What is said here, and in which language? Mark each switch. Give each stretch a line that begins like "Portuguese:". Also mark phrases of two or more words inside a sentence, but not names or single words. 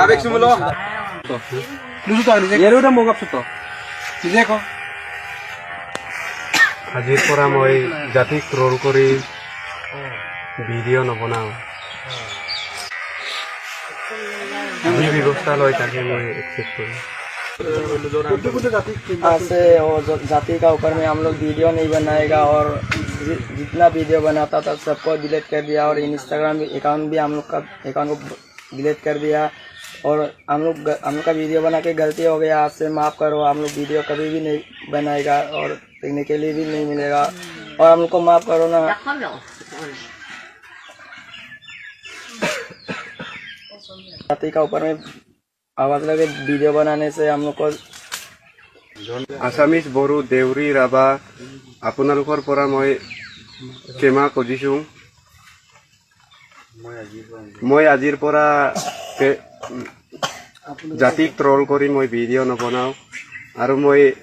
Assamese: আজিৰ পৰা মই জাতিক ট্ৰল কৰি ভিডিঅ' নবনাওঁ যি ব্যৱস্থা লয় তাকে
Hindi: मैं एक्सेप्ट करूँ ऐसे और जाति का ऊपर में हम लोग वीडियो नहीं बनाएगा और जितना वीडियो बनाता था सबको डिलीट कर दिया और इंस्टाग्राम अकाउंट भी हम लोग का अकाउंट को डिलीट कर दिया और हम लोग का वीडियो बना के गलती हो गया आपसे माफ़ करो हम लोग वीडियो कभी भी नहीं बनाएगा और देखने के लिए भी नहीं मिलेगा और हम लोग को माफ़ करो ना जाति का ऊपर में आवाज लगे वीडियो बनाने से हम लोग को
Assamese: আছামিজ বড়ো দেউৰী ৰাভা আপোনালোকৰ পৰা মই ক্ষমা খুজিছোঁ মই আজিৰ পৰা জাতিক ট্ৰল কৰি মই ভিডিঅ' নবনাওঁ আৰু মই